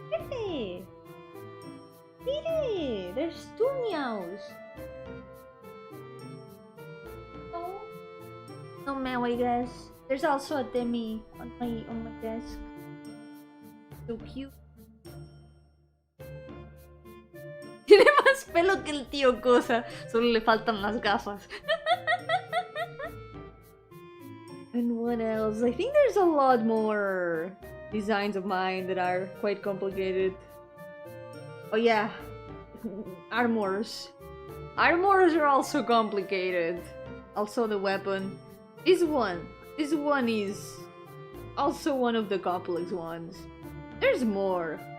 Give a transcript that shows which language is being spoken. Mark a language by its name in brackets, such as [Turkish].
[English] Hey, there's 2 meows. Oh, no meow, I guess. There's also a Demi on my desk. So cute. [Spanish] Tiene más pelo que el tío Cosa. Solo le faltan las gafas. [English] And what else? I think there's a lot more designs of mine that are quite complicated. Oh yeah. Armors. Armors are also complicated. Also the weapon. This one is also one of the complex ones. There's more.